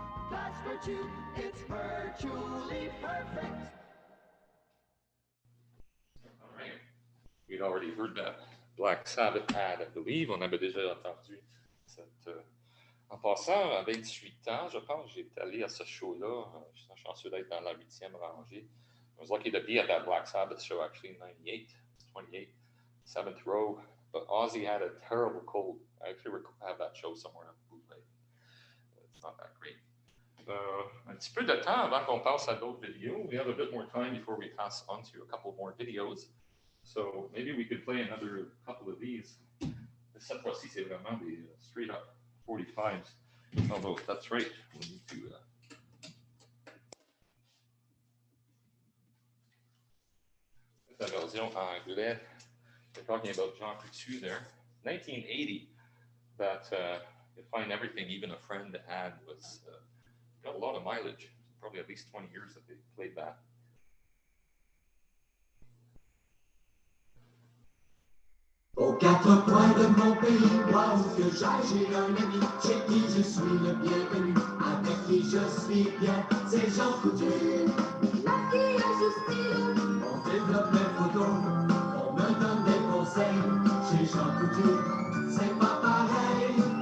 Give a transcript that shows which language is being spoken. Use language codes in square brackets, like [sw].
[en] That's virtue, it's virtually perfect. All right. We'd already heard that Black Sabbath ad, I believe. [fr] On avait déjà entendu cette... En passant, à 28 ans, je pense que j'étais allé à ce show-là. Je suis chanceux d'être dans la 8e rangée. [en] I was lucky to be at that Black Sabbath show actually in 98, 28, 7th row. But Ozzy had a terrible cold. I actually have that show somewhere on bootleg. It's not that great. [fr] Un petit peu de temps avant qu'on passe à d'autres vidéos. [en] We have a bit more time before we pass on to a couple more videos. So maybe we could play another couple of these. [fr] Cette fois-ci, c'est vraiment des [en] straight up 45s. Although, that's right. We need to... [fr] La version anglais. [en] They're talking about Jean Coutu there. 1980, that you find everything, even a friend had, was got a lot of mileage. Probably at least 20 years that they played that. [fr] Aux quatre coins de mon pays, moi où que j'aille, j'ai un ami chez qui je suis le bienvenu, avec qui je suis bien, c'est Jean Coutu. Maquillage ou style, on développe les photos, on me donne des conseils, chez Jean Coutu, c'est pas pareil.